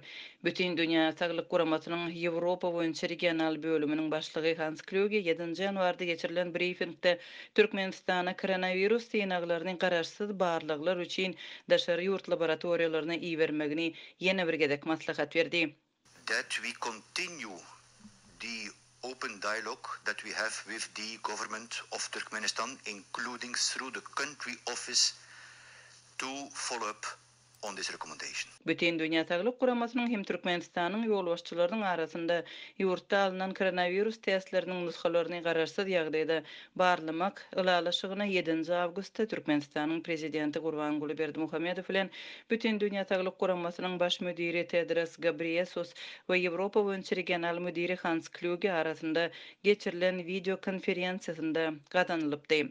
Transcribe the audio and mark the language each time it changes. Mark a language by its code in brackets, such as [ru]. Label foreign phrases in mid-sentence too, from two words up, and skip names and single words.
[tk] Bütün dünýä saglyk guramasynyň Ýewropa boýunça regional bölüminiň başlygy Hans Kluge 7-nji ýanwarda geçirilen briefingde Türkmenistana koronavirus synaglarynyň gararsyz barlyklar üçin daşary ýurt laboratoriýalaryna iýermegini ýene bir gedek maslahat berdi. [en] That we continue the open dialogue that we have with the government of Turkmenistan, including through the country office, to follow up on this recommendation. [tk] Bütün dünýä saglyk guramasynyň hem Türkmenistanyň ýolbaşçylarynyň arasynda ýurtda alynan koronavirus testleriniň nuskalaryny gararsyz ýagdaýda barlamak ulalaşygyna 7-nji awgustda Türkmenistanyň prezidenti Gurbanguly Berdimuhamedow bilen bütün dünýä saglyk guramasynyň baş müdiri Tedros Ghebreyesus we Ýewropa boýunça regional müdiri Hans Kluge arasynda geçirilen video konferensiýasynda gatanylypdy.